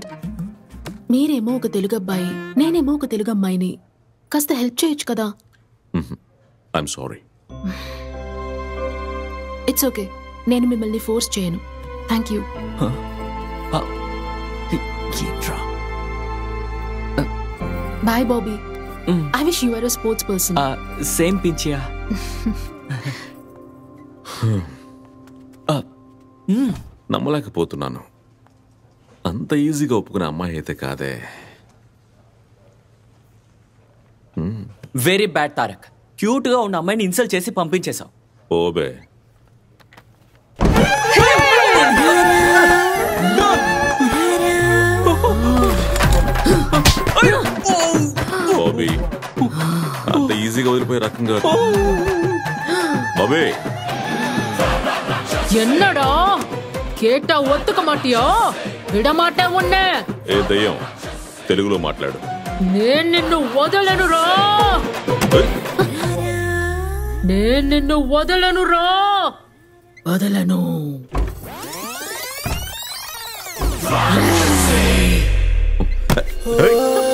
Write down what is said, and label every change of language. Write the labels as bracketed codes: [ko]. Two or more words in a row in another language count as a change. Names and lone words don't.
[te] మీరేమో ఒక తెలుగు అబ్బాయి, నేనేమో ఒక తెలుగు అమ్మాయిని. కాస్త హెల్ప్ చేయొచ్చు కదా? [en] I'm sorry. it's okay, [te] నేను మిమ్మల్ని ఫోర్స్ చేయను. [en] thank you. [te] బాయ్ బాబీ. [en] I wish you were a sports person. Same pinchiya. [te] నమ్మలేకపోతున్నాను. అంత ఈజీగా ఒప్పుకునే అమ్మాయి అయితే కాదే. [en] very bad తారక్. [te] క్యూట్ గా ఉన్న అమ్మాయిని ఇన్సల్ట్ చేసి పంపించేశావు. ఓబే, బాబీ అంత ఈజీగా వదిలిపోయే రకంగా. బాబీ, [ta] என்னடா கேட்டா ஒத்துக்க மாட்டியா? விட மாட்டேன் உன்னை. [te] ఏ దయ్యం, తెలుగులో మాట్లాడు. నేను నిన్ను వదలనురా. నేను నిన్ను వదలనురా. వదలను. Hey!